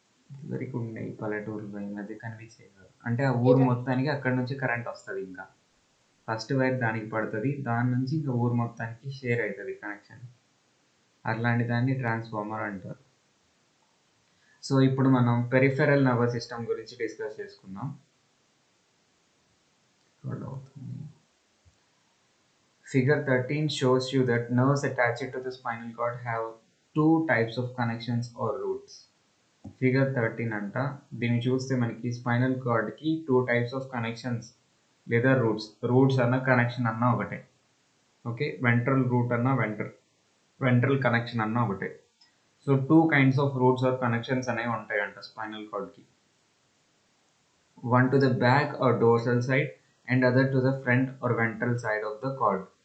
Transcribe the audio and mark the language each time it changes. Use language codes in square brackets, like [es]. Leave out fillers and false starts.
[te] ఇదివరకు ఉండేవి పల్లెటూరులో, ఈ మధ్య కనిపించేవి కాదు. అంటే ఆ ఊరు మొత్తానికి అక్కడి నుంచి కరెంట్ వస్తది ఇంకా. ఫస్ట్ వైర్ దానికి పడతది. దాని నుంచి ఇంకా ఊరు మొత్తానికి షేర్ అయితది కనెక్షన్. అట్లాంటి దాన్ని ట్రాన్స్‌ఫార్మర్ అంటారు. సో, ఇప్పుడు మనం పెరిఫెరల్ నర్వస్ సిస్టమ్ గురించి డిస్కస్ చేసుకుందాం. [en] Figure 13 shows you that nerves attached to the spinal cord have 2 types of connections or roots. [te] Figure 13 అంట. దీన్ని చూస్తే మనకి స్పైనల్ కార్డ్‌కి 2 టైప్స్ ఆఫ్ కనెక్షన్స్ లేదా రూట్స్ అన్న కనెక్షన్ అన్న ఒకటే. ఓకే. వెంట్రల్ రూట్ అన్న వెంట్రల్ కనెక్షన్ అన్న ఒకటే. [en] so 2 kinds of roots or connections [te] అనేవి ఉంటాయంట [en] Spinal కార్డ్‌కి. One to the back or dorsal side and other to the front or ventral side of the cord.